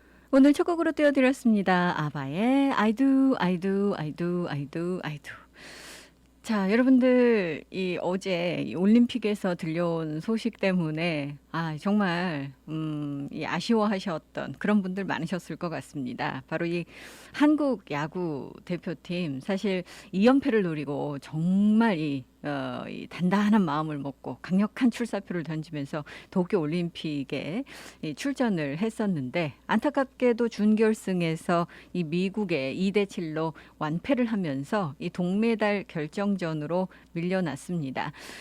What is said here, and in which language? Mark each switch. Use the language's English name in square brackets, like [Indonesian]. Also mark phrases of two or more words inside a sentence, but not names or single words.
[Korean] 오늘 첫 곡으로 띄워드렸습니다. 아바의 I do, I do, I do, I do, I do. 자, 여러분들 이 어제 이 올림픽에서 들려온 소식 때문에 정말 이 아쉬워하셨던 그런 분들 많으셨을 것 같습니다. 바로 이 한국 야구 대표팀 사실 2연패를 노리고 정말 이 단단한 마음을 먹고 강력한 출사표를 던지면서 도쿄 올림픽에 이 출전을 했었는데 안타깝게도 준결승에서 이 미국의 2대7로 완패를 하면서 이 동메달 결정전으로 밀려났습니다.